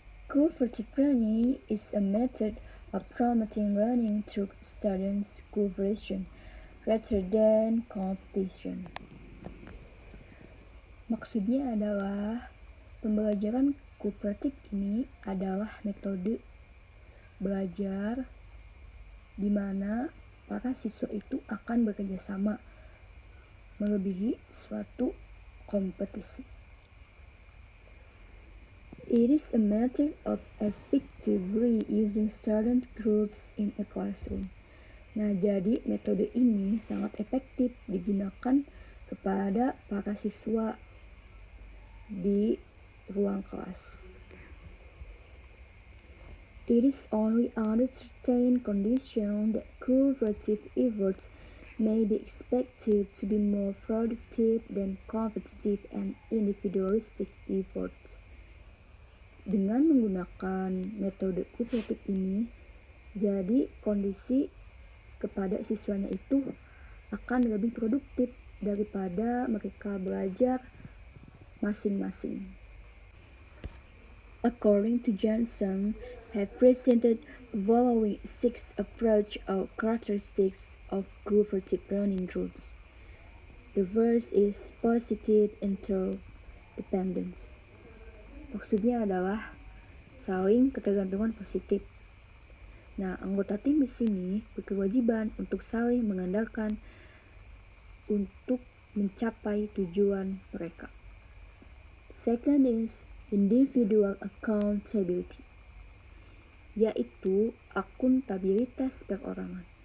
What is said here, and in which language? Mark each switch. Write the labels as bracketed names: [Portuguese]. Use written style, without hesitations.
[English] Cooperative learning is a method of promoting learning through students' cooperation rather than competition. [Indonesian] Maksudnya adalah pembelajaran kooperatif ini adalah metode belajar di mana para siswa itu akan bekerja sama melebihi suatu kompetisi. [English] It is a method of effectively using student groups in a classroom. [Indonesian] Nah, jadi metode ini sangat efektif digunakan kepada para siswa di ruang kelas. [English] It is only under certain conditions that cooperative efforts may be expected to be more productive than competitive and individualistic efforts. [Indonesian] Dengan menggunakan metode kooperatif ini, jadi kondisi kepada siswanya itu akan lebih produktif daripada mereka belajar masing-masing. [English] According to Johnson, have presented following 6 approach or characteristics of cooperative learning groups. The first is positive interdependence. [Indonesian] Maksudnya adalah saling ketergantungan positif. Nah, anggota tim di sini berkewajiban untuk saling mengandalkan untuk mencapai tujuan mereka. [English] Second is individual accountability, [Indonesian] yaitu akuntabilitas perorangan.